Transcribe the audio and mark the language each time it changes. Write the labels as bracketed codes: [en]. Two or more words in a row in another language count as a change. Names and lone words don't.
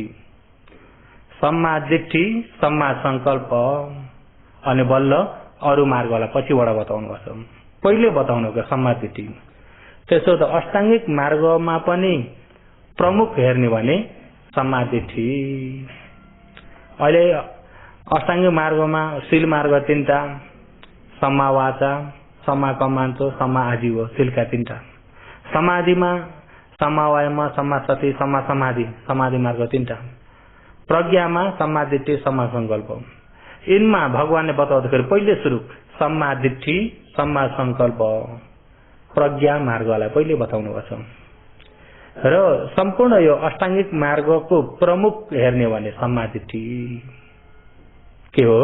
[pi] सम्मादिट्ठी, सम्मा संकल्प [ne] अनि बल्ल अरु मार्गलाई पछिबाट बताउनु भएको छ। पहिले बताउनु भएको सम्मादिट्ठी। त्यसो त अष्टाङ्गिक मार्गमा पनि प्रमुख हेर्ने भने सम्मादिट्ठी। अहिले अष्टाङ्गिक मार्गमा शील मार्ग 3टा, [pi] सम्मा वाचा, सम्मा कम्मान्तो, सम्मा आजीव, शीलका 3टा। [ne] समाधिमा [pi] सम्मा वायाम, सम्मा सति, सम्मा समाधि, [ne] समाधि मार्ग 3टा। प्रज्ञामा [pi] सम्मादिट्ठी, सम्मा संकल्प। [ne] यिनमा भगवानले बताउँदाखेरि पहिले सुरु [pi] सम्मादिट्ठी, सम्मा संकल्प, [ne] प्रज्ञा मार्गलाई पहिले बताउनु भएको छ। र सम्पूर्ण यो अष्टाङ्गिक मार्गको प्रमुख हेर्ने भने सम्मादिट्ठी के हो?